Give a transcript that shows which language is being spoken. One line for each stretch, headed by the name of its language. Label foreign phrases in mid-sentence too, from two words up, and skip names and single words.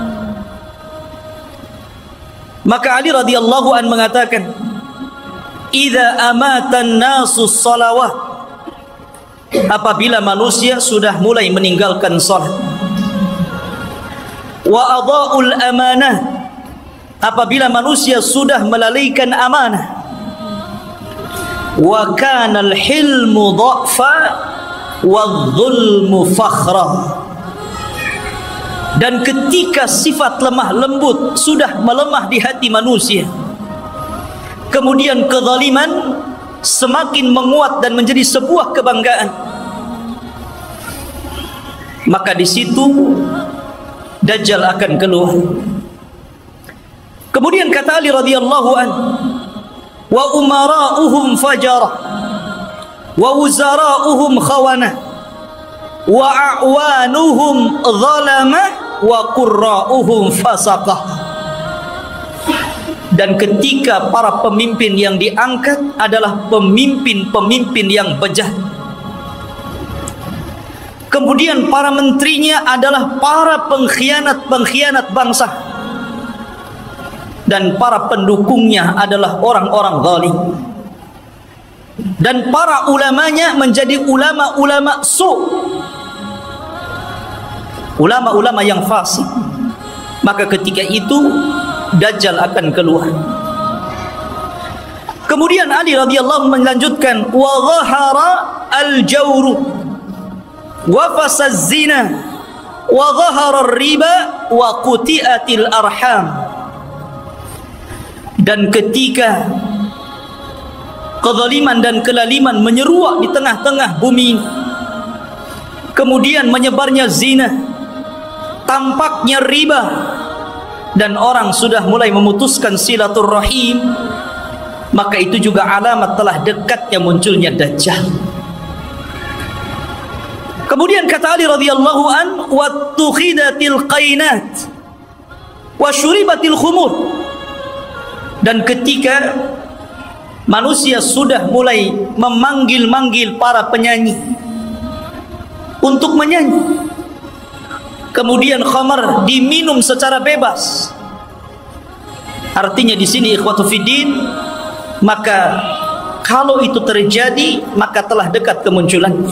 Indonesian: Maka Ali
Arabic: رضي الله عن
Indonesian: mengatakan,
Arabic: "إذا أمات الناس الصلاة,"
Indonesian: apabila manusia sudah mulai meninggalkan salat,
Arabic: وأضاعوا الأمانة,
Indonesian: apabila manusia sudah melalaikan amanah,
Arabic: وكان الحلم ضعفا والظلم فخرا,
Indonesian: dan ketika sifat lemah lembut sudah melemah di hati manusia, kemudian kezaliman semakin menguat dan menjadi sebuah kebanggaan, maka di situ Dajjal akan keluar. Kemudian kata Ali
Arabic: رضي الله عن, "وأمراؤهم فجرة، ووزراؤهم خونة، وأعوانهم ظلمة، وقراؤهم فسقة."
Indonesian: Dan ketika para pemimpin yang diangkat adalah pemimpin-pemimpin yang bejat, kemudian para menterinya adalah para pengkhianat-pengkhianat bangsa, dan para pendukungnya adalah orang-orang zalim, dan para ulamanya menjadi ulama-ulama ulama-ulama yang fasik. Maka ketika itu Dajjal akan keluar. Kemudian Ali radhiyallahu melanjutkan,
Arabic: وظهر الجور وفشا الزنا وظهر الربا وقطعت الأرحام.
Indonesian: Dan ketika kezaliman dan kelaliman menyeruak di tengah-tengah bumi, kemudian menyebarnya zina, tampaknya riba, dan orang sudah mulai memutuskan silaturrahim, maka itu juga alamat telah dekatnya munculnya Dajjal. Kemudian kata Ali
Arabic: رضي الله عن, "واتخذت القينات وشربت الخمور."
Indonesian: Dan ketika manusia sudah mulai memanggil-manggil para penyanyi untuk menyanyi, kemudian khamar diminum secara bebas. Artinya di sini
Arabic: إخوتي في الدين,
Indonesian: maka kalau itu terjadi maka telah dekat kemunculannya.